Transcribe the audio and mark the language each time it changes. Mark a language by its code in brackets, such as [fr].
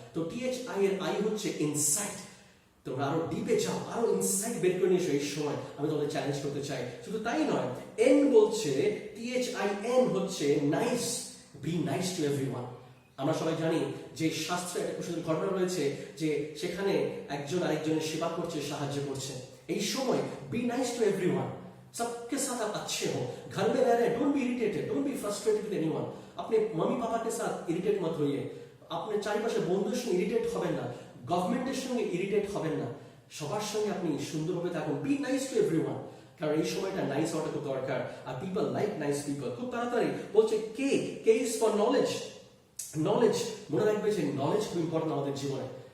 [bn] তো THI এর I হচ্ছে ইনসাইট। তোমরা আরো ডিপে যাও, আরো ইনসাইট বের করে নিয়ে এসো। এই সময় আমি তোমাদের চ্যালেঞ্জ করতে চাই। শুধু তাই নয়, N বলছে, THIN হচ্ছে nice, [en] Be nice to everyone. [bn] আমরা সবাই জানি যে শাস্ত্রে একটা কুশল ঘটনা রয়েছে যে সেখানে একজন আরেকজনের সেবা করছে, সাহায্য করছে। এই সময় [en] be nice to everyone, [hi] सबके साथ आप अच्छे हो, घर में रह रहे [en] Don't be irritated, don't be frustrated with anyone. [hi] अपने मम्मी पापा के साथ इरिटेट मत होइए, [bn] अपने চারিপাশে বন্ধুদের সঙ্গে ইরিটেট হবেন না, গভর্নমেন্টের সঙ্গে ইরিটেট হবেন না, সবার সঙ্গে আপনি সুন্দরভাবে থাকুন। [en] Be nice to everyone. [bn] কারণ এই সময়টা নাইস হওয়াটা খুব দরকার। আর [en] People like nice people. [bn] খুব তাড়াতাড়ি বলছে কে [en] K is for knowledge. [bn] Knowledge মনে রাখবে যে নলেজ খুব ইম্পর্টেন্ট আমাদের জীবনে।